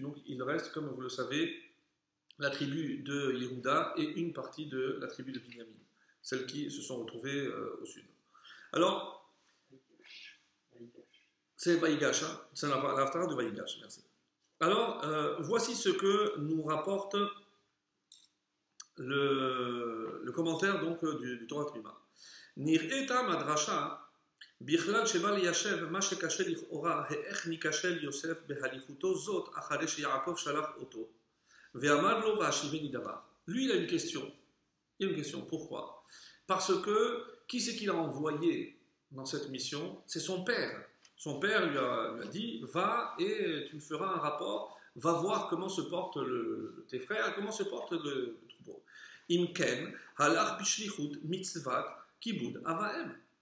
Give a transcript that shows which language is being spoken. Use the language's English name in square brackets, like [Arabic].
[French] Donc il reste, comme vous le savez, la tribu de Yehuda et une partie de la tribu de Binyamin, celles qui se sont retrouvées au Sud. Alors, c'est Vaïgash, hein, c'est l'Haftara de Vaïgash, merci. Alors, voici ce que nous rapporte le commentaire donc, du Torah Truma. [Hebrew] Nir'eta madrasha בכלל שבא ליישב מה שקשה לכאורה איך ניכשל יוסף בהליכותו זאת אחרי שיעקב שלח אותו ואמר לו והשיבני דבר. [French] Lui il a une question. Il a une question. Pourquoi? Parce que qui c'est qu'il a envoyé dans cette mission? C'est son père. Son père lui a dit va et tu me feras un rapport, va voir comment se portent tes frères, comment se porte le troupeau. [Hebrew] Imken halach bishlichut mitzvat kibud avaem.